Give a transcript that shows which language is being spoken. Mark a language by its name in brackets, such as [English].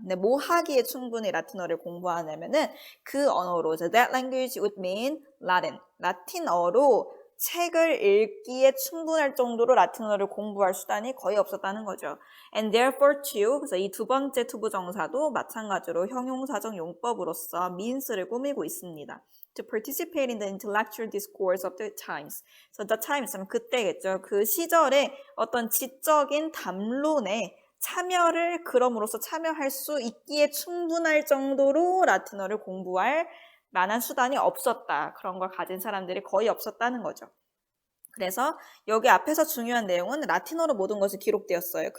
[Korean] 근데 뭐 하기에 충분히 라틴어를 공부하냐면은 그 언어로 [English] that language would mean Latin. [Korean] 라틴어로 책을 읽기에 충분할 정도로 라틴어를 공부할 수단이 거의 없었다는 거죠. [English] And therefore to, [Korean] 그래서 이 두 번째 투부정사도 마찬가지로 형용사적 용법으로서 means를 꾸미고 있습니다. [English] To participate in the intellectual discourse of the times. So the times [Korean] 하면 그때겠죠. 그 시절에 어떤 지적인 담론에 참여를 그럼으로써 참여할 수 있기에 충분할 정도로 라틴어를 공부할 만한 수단이 없었다. 그런 걸 가진 사람들이 거의 없었다는 거죠. 그래서 여기 앞에서 중요한 내용은 라틴어로 모든 것이 기록되었어요.